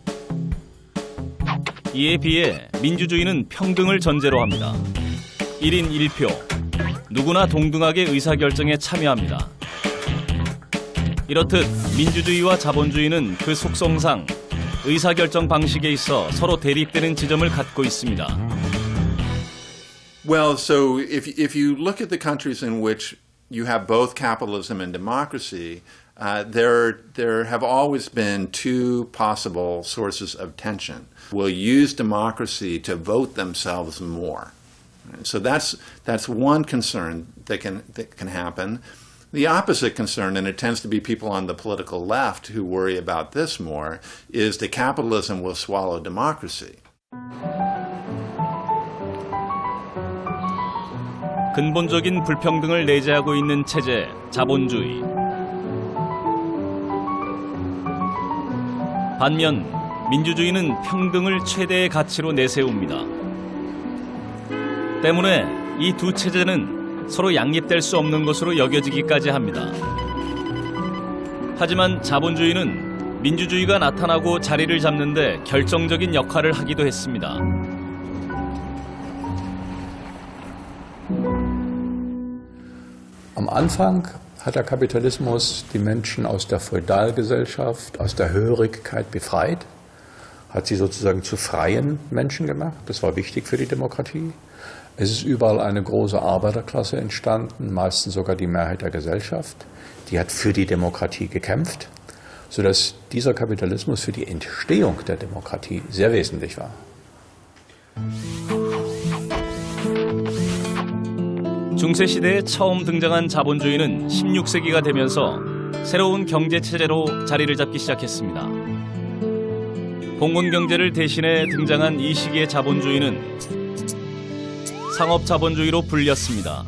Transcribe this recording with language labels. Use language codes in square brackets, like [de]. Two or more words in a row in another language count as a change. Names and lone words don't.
[ko] 이에 비해 민주주의는 평등을 전제로 합니다. 1인 1표. 누구나 동등하게 의사결정에 참여합니다. 이렇듯 민주주의와 자본주의는 그 속성상 의사결정 방식에 있어 서로 대립되는 지점을 갖고 있습니다. [en] Well, so if you look at the countries in which you have both capitalism and democracy, there have always been two possible sources of tension. Will use democracy to vote themselves more. So that's one concern that can happen. The opposite concern, and it tends to be people on the political left who worry about this more, is that capitalism will swallow democracy. [ko] 근본적인 불평등을 내재하고 있는 체제, 자본주의. 반면 민주주의는 평등을 최대의 가치로 내세웁니다. 때문에 이 두 체제는 서로 양립될 수 없는 것으로 여겨지기까지 합니다. 하지만 자본주의는 민주주의가 나타나고 자리를 잡는 데 결정적인 역할을 하기도 했습니다. [de] Am Anfang hat der Kapitalismus die Menschen aus der Feudalgesellschaft, aus der Hörigkeit befreit, hat sie sozusagen zu freien Menschen gemacht. Das war wichtig für die Demokratie. Es ist überall eine große Arbeiterklasse entstanden, meistens sogar die Mehrheit der Gesellschaft. Die hat für die Demokratie gekämpft, sodass dieser Kapitalismus für die Entstehung der Demokratie sehr wesentlich war. [ko] 중세시대에 처음 등장한 자본주의는 16세기가 되면서 새로운 경제체제로 자리를 잡기 시작했습니다. 봉건경제를 대신해 등장한 이 시기의 자본주의는 상업자본주의로 불렸습니다.